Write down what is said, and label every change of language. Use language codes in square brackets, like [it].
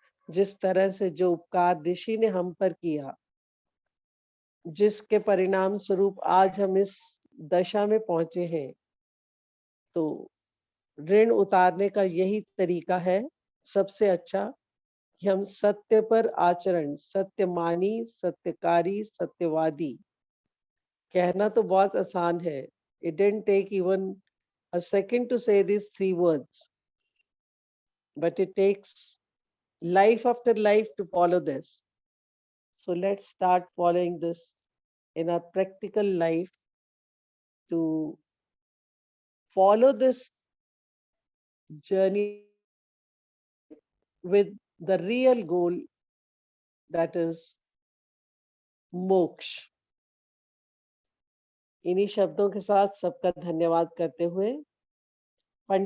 [hi] जिस तरह से जो उपकार ऋषि ने हम पर किया, जिसके परिणाम स्वरूप आज हम इस दशा में पहुंचे हैं, तो ऋण उतारने का यही तरीका है सबसे अच्छा, कि हम सत्य पर आचरण, सत्यमानी, सत्यकारी, सत्यवादी। कहना तो बहुत आसान है। [en] It didn't take even a second to say these 3 words, but it takes life after life to follow this. So let's start following this in our practical life, to follow this journey with the real goal, that is moksha. [hi] इन्हीं शब्दों के साथ सबका धन्यवाद करते हुए पंडित